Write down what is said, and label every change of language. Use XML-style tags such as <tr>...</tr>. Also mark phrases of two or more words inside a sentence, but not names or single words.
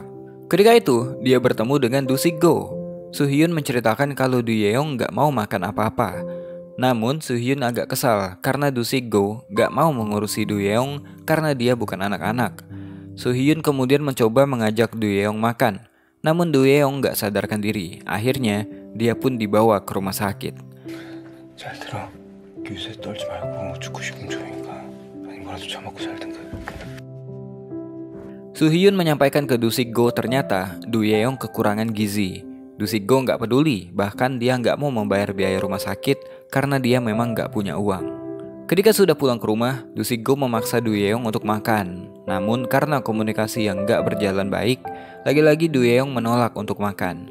<id>Ketika itu, dia bertemu dengan Do Sik Go. Soo Hyun menceritakan kalau Do Yeong gak mau makan apa-apa. Namun Soo Hyun agak kesal karena Do Sik Go gak mau mengurusi Do Yeong karena dia bukan anak-anak. Soo Hyun kemudian mencoba mengajak Do Yeong makan. Namun Do Yeong gak sadarkan diri. Akhirnya dia pun dibawa ke rumah sakit.</id> <ko>잘 들어. 요새 떨지 말고 죽고 싶으면 조용히 가. 아닌 거라도 처먹고 살든가.</ko> <id>Soo Hyun menyampaikan ke Do Sik Go ternyata Do Yeong kekurangan gizi. Do Sik Go nggak peduli, bahkan dia nggak mau membayar biaya rumah sakit karena dia memang nggak punya uang. Ketika sudah pulang ke rumah, Do Sik Go memaksa Do Yeong untuk makan. Namun karena komunikasi yang nggak berjalan baik, lagi-lagi Do Yeong menolak untuk makan.</id>